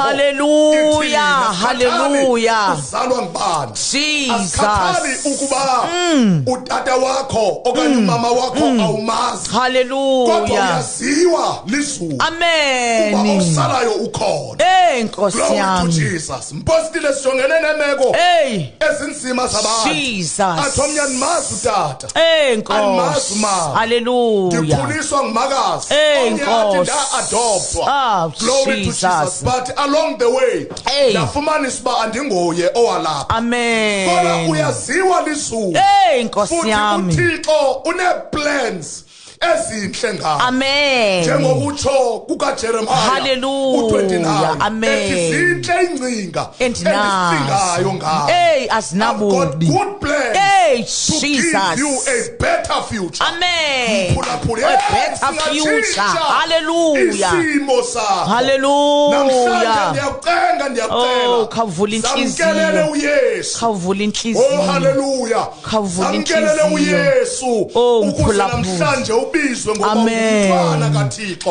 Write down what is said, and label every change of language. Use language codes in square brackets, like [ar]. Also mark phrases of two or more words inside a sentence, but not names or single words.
[xh] Hallelujah. ithini, asikhathali Hallelujah. uzalwa ngubani Jesus. asikhathali ukuba utata wakho okanye umama wakho awumazi kodwa Hallelujah. uyaziwa lizulu uba Amen. osalayo ukhona Hey Nkosi [en] glory to [xh] yami. Jesus mpostile sijongene nemeko Hey ezinzima zabantu Jesus. athi omnye animazi utata Hey animazi Nkosi. mama Hallelujah. ndikhuliswa ngumakazi Hey, omnye athi Nkosi. nda-adoptwa Ah, [en] glory to [xh] Jesus. [en] Jesus but along the way [xh] Hey. ndafumanisa uba andinguye owalapha kodwa Amen. uyaziwa lizulu Hey Nkosi futhi yami. uThixo une-plans ezinhle ngayo Amen. njengokutsho kukaJeremiah Hallelujah. u-29 Amen. ethi zinhle ingcinga Endinazo. endisingayo ngayo Hey [en] I've got [xh] azinabubi. [en] good plans [xh] Hey [en] to give [xh] Jesus. [en] you a better future [xh] Amen. Mphulaphuli, [en] A yes, better future. [xh] singatshintsha Hallelujah. isimo sakho Hallelujah. namhlanje ndiyakucenga Oh, khawuvula inhliziyo. samkelele uYesu Khawuvula Oh inhliziyo. hallelujah Khawuvula samkelele inhliziyo. uYesu Oh, ukuze mphulaphuli. namhlanje ubizwe ngoba Amen. umntwana kaThixo